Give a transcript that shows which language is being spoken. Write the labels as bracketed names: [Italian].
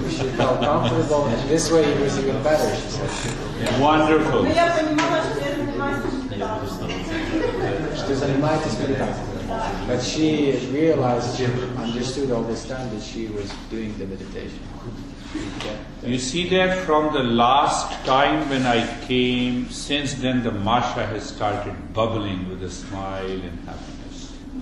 [English] She felt comfortable, and this way it was even better, she said. Wonderful. [Russian] Но я понимала, что я занимаюсь медитацией. Что занимаетесь медитацией. [English] But she realized, she understood all this time that she was doing the meditation. You see that from the last time when I came, since then the Masha has started bubbling with a smile and happiness.